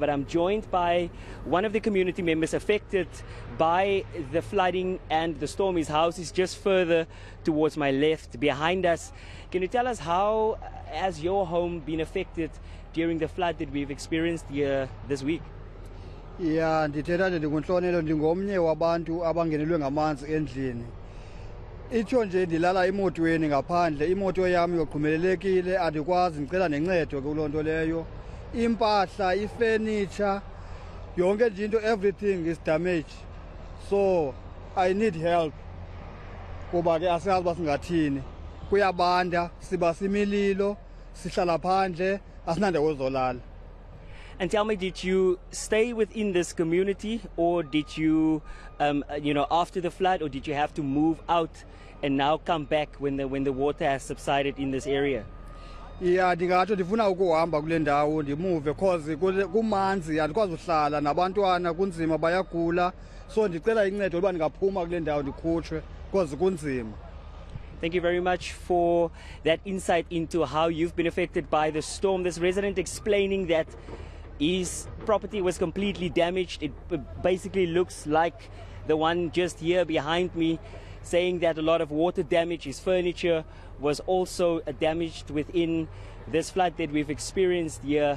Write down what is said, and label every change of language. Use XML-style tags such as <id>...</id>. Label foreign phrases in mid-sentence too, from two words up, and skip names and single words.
<en>But I'm joined by one of the community members affected by the flooding and the storm. His house is just further towards my left behind us. Can you tell us how has your home been affected during the flood that we've experienced here this week? Yeah,</en> <xh>ndithetha nje ndikunhlonelo, ndingomnye wabantu abangenelwe ngamanzi endlini. Itsho nje ndilala emotweni ngaphandle, imoto yami yoqhumelelekile, andikwazi, ndicela nencedo kuloo nto leyo. Impahla, ifurniture, yonke nje into,</xh> <en>everything is damaged. So I need help.</en> <xh>Kuba ke asazi uba singathini. Kuyabanda, siba simililo, sihlala phandle, asinandawo zolala.</xh> <en>And tell me, did you stay within this community, or did you, after the flood, or did you have to move out and now come back when the water has subsided in this area? Yeah,</en> <xh>ndingatsho ndifuna ukuhamba kule ndawo ndimuve because kumanzi andikwazi uhlala nabantwana kunzima bayagula, so ndicela incedo uba ndingaphuma kule ndawo ndikhutshwe because kunzima.</xh> <en>Thank you very much for that insight into how you've been affected by the storm. This resident explaining that his property was completely damaged. It basically looks like the one just here behind me. saying that a lot of water damage, his furniture was also damaged within this flood that we've experienced here.</en>